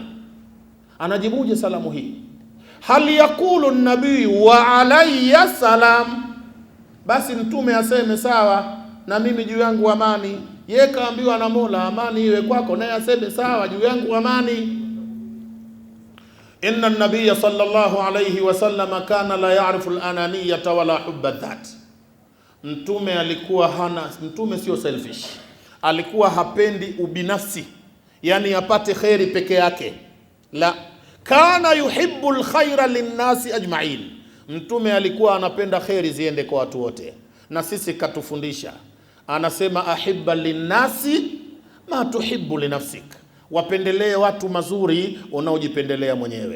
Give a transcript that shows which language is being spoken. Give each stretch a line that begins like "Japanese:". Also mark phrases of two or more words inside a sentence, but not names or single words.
Swahili: Anajibuje salamu hii?
Arabic: هل يقول النبي وعلي السلام,
Swahili: basi mtume aseme sawa na mimi juu yangu amani. Yeye kaambiwa na Mola amani iwe kwako, naye aseme sawa juu yangu amani.
Arabic: إن النبي صلى الله عليه وسلم كان لا يعرف الأنانية ولا حب ذات.
Swahili: Mtume alikuwa mtume sio selfish, alikuwa hapendi ubinafsi, yani apate khairi peke yake.
Arabic: لا كان يحب الخير للناس أجمعين.
Swahili: Mtume alikuwa anapenda khairi ziende kwa watu wote, na sisi katufundisha, anasema
Arabic: أحب للناس ما تحب لنفسك,
Swahili: wapendelee watu mazuri unaojipendelea mwenyewe.